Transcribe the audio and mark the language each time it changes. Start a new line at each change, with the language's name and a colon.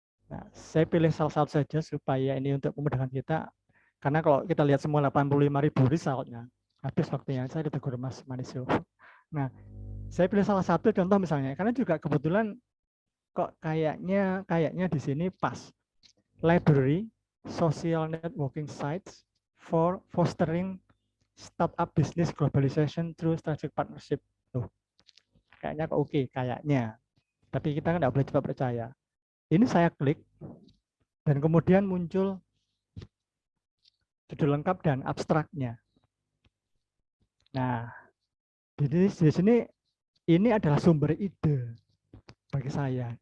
Indonesian: Nah, saya pilih salah satu saja supaya ini untuk memudahkan kita. Karena kalau kita lihat semua 85.000 resultnya, habis waktunya. Saya ditegur Mas Manisio. Nah, saya pilih salah satu contoh misalnya, karena juga kebetulan kok kayaknya di sini pas.
English: Library, social networking sites for fostering startup business globalization through strategic partnership.
Indonesian: Tuh, kayaknya kok oke, kayaknya. Tapi kita nggak boleh cepat percaya. Ini saya klik, dan kemudian muncul judul lengkap dan abstraknya. Nah, di sini ini adalah sumber ide bagi saya.